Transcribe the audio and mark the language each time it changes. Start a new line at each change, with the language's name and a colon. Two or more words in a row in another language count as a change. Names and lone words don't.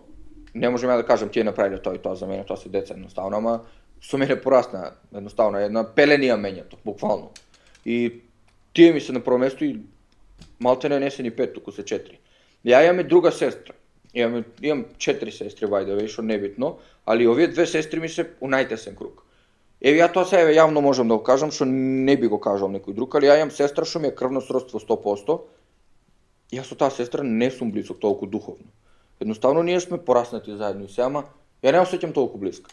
Macedonian: Не можам ја да кажам тие направиле тоа и тоа за мене, тоа се деца едноставно, ама со мене порасна едноставно, една пеленија мењето, буквално. И тие ми се на прво место и малтене не се ни 5, туку се 4. Ја имаме друга сестра. Имам 4 сестри,
English: by the way,
Macedonian: што небитно, али овие две сестри ми се у најтесен круг. Еве ја тоа сега јавно можам да го кажам, што не би го кажал некој друг, али ја имам сестра што ми е крвно сродство 100%. Јас со таа сестра не сум близок толку духовно. Едноставно ние сме пораснати заедно и се, ама ја не осеќам толку близка.